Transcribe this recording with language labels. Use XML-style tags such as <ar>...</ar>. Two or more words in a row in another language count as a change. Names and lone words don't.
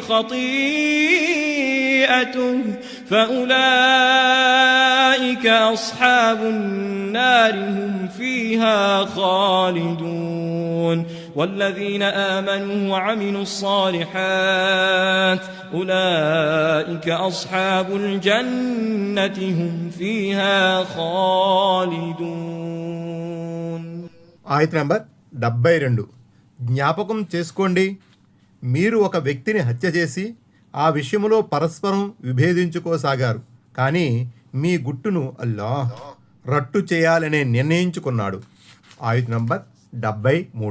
<ar>خطيئته فأولئك أصحاب النار هم فيها خالدون والذين آمنوا وعملوا الصالحات أولئك أصحاب الجنة هم فيها خالدون.</ar> <te>ఆయత నంబర్ 72. జ్ఞాపకం చేసుకోండి, మీరు ఒక వ్యక్తిని హత్య చేసి ఆ విషయంలో పరస్పరం విభేదించుకోసాగారు, కానీ మీ గుట్టును అల్లాహ్ రట్టు చేయాలనే నిర్ణయించుకున్నాడు. ఆయత నంబర్ 73.</te>